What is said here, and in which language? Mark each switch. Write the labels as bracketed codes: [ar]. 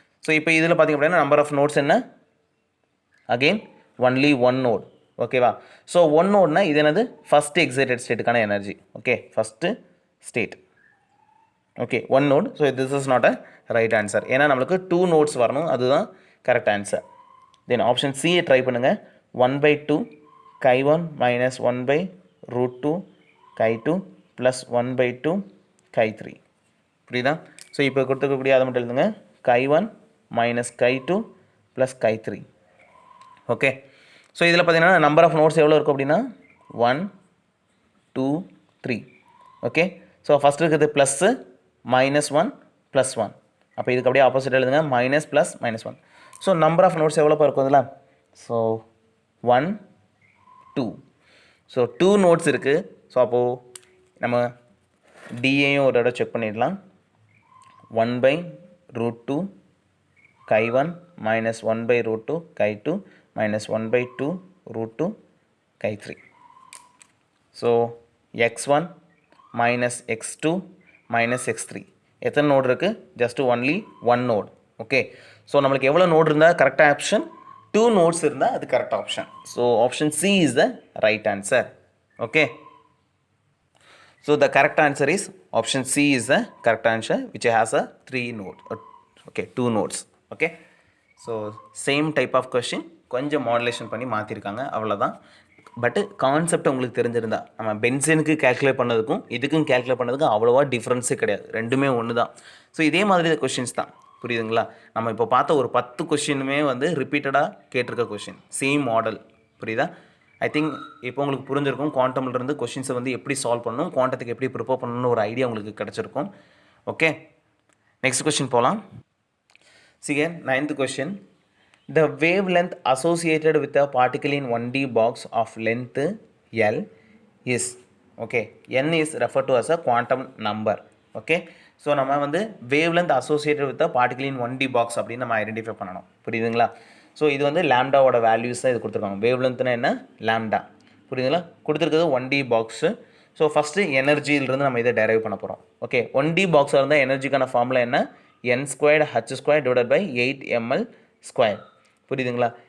[ta] So இப்போ இதில் பார்த்திங்க அப்படின்னா நம்பர் ஆஃப் நோட்ஸ் என்ன? Again only one note. ஓகேவா? ஸோ ஒன் நோட்னா இது என்னது? First excited ஸ்டேட்டுக்கான energy. Okay, first state. Okay, one note. [en] so this is not a right answer, [ta] ஏன்னா நம்மளுக்கு 2 நோட்ஸ் வரணும், அதுதான் [en] Correct answer. [ta] தென் ஆப்ஷன் சியை ட்ரை பண்ணுங்கள். [en] 1/2 chi1 minus 1/√2 chi2 plus 1/2 chi3. [ta] புரியுதா? So இப்போ கொடுத்துருக்கக்கூடிய அதை மட்டும் எழுதுங்க. [en] chi1 minus chi2 plus chi3. [ta] Okay, so இதில் பார்த்தீங்கன்னா நம்பர் ஆஃப் நோட்ஸ் எவ்வளோ இருக்கும் அப்படின்னா 1 2 3. [en] Okay, so first இருக்கிறது plus -1 +1. [ta] அப்போ இதுக்கு அப்படியே ஆப்போசிட் எழுதுங்க, minus plus -1. So number of notes எவ்வளோ இருக்கும் இதில்? ஸோ 1 2. ஸோ 2 நோட்ஸ் இருக்குது. ஸோ அப்போது நம்ம டிஏயும் ஒரு தடவை செக் பண்ணிடலாம். [en] 1/√2 chi1 minus 1/√2 chi2 minus 1/2√2 chi3. So x1 minus x2 minus x3. எத்தனை node இருக்குது? Just only one node. Okay, so நம்மளுக்கு எவ்வளோ node இருந்தால் கரெக்டாக option? 2 nodes இருந்தால் அது correct option. So option C is the right answer. Okay, so the correct answer is option C is the correct answer which has a 3 node. Okay, 2 nodes. [ta] Okay, so same type of question கொஞ்சம் modulation பண்ணி மாற்றிருக்காங்க, அவ்வளோதான். பட்டு concept உங்களுக்கு தெரிஞ்சிருந்தா நம்ம பென்சினுக்கு calculate பண்ணதுக்கும் இதுக்கும் calculate பண்ணதுக்கும் அவ்வளோவா டிஃப்ரென்ஸே கிடையாது, ரெண்டுமே ஒன்று தான். ஸோ இதே மாதிரி கொஷின்ஸ் தான், புரியுதுங்களா? நம்ம இப்போ பார்த்த ஒரு 10 கொஷினுமே வந்து ரிப்பீட்டடாக கேட்டிருக்க கொஷின், சேம் மாடல். புரியுதா? ஐ திங்க் இப்போ உங்களுக்கு புரிஞ்சிருக்கும் குவாண்டம்லேருந்து கொஷின்ஸை வந்து எப்படி சால்வ் பண்ணணும், குவாண்டத்துக்கு எப்படி ப்ரிப்பேர் பண்ணணும்னு ஒரு ஐடியா உங்களுக்கு கிடச்சிருக்கும். ஓகே, நெக்ஸ்ட் கொஷின் போகலாம். [en] See, 9th question. The wavelength associated with a particle in 1D box of length L is, okay, N is referred to as a quantum number. Okay, so [ta] நம்ம வந்து [en] wavelength associated with a particle in 1D box [ta] அப்படின்னு நம்ம identify பண்ணணும், புரியுதுங்களா? So இது வந்து லேம்டாவோட values தான் இது கொடுத்துருக்காங்க. வேவ்லென்த்னா என்ன? லேம்டா. புரியுதுங்களா? கொடுத்துருக்கிறது 1D பாக்ஸு. ஸோ ஃபஸ்ட்டு எனர்ஜியிலிருந்து நம்ம இதை டெரைவ் பண்ண போகிறோம். ஓகே, 1D பாக்ஸாக இருந்தால் எனர்ஜிக்கான ஃபார்முலா என்ன? [en] n² h² / 8ml². புரியுதுங்களா?